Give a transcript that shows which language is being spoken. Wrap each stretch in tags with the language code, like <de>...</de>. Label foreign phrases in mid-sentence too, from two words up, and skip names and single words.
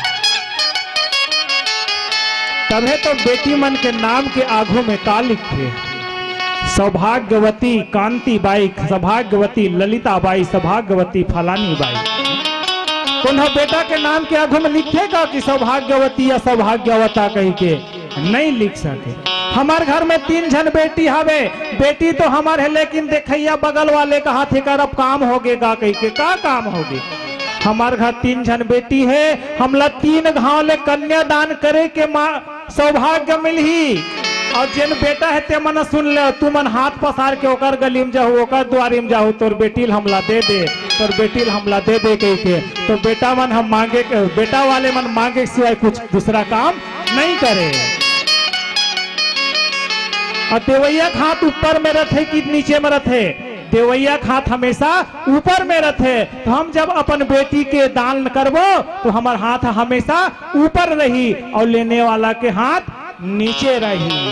<hne>तभी तो बेटी मन के नाम के आगू में का लिखे, सौभाग्यवती कांति बाई, सौभाग्यवती ललिता बाई, सौभाग्यवती फलानी बाई। कौन बेटा के नाम के आगू में लिखेगा कि सौभाग्यवती या सौभाग्यवता कही के नहीं लिख सके। हमारे घर में 3 जन बेटी हवे, बेटी तो हमारे है, लेकिन देखैया बगल वाले का हाथ कर अब काम होगेगा कही के, का काम होगे। हमारे घर 3 जन बेटी है, हमला 3 घाव ले कन्यादान करे के सौभाग्य मिलही। और जिन बेटा है ते मन सुन ले, तू मन हाथ पसार के ओकर गली में जाहू, ओकर द्वारी में जाहू, तोर बेटी हमला दे दे, तोर बेटी हमला दे दे कही के। तो बेटा मन हम मांगे, बेटा वाले मन मांगे सिवाय कुछ दूसरा काम नहीं करे। और देवैया हाथ ऊपर में रखे कि नीचे में रखे, देवैया हाथ हमेशा ऊपर में रखे। तो हम जब अपन बेटी के दान करबो तो हमार हाथ हमेशा ऊपर रही और लेने वाला के हाथ नीचे रही।</hne>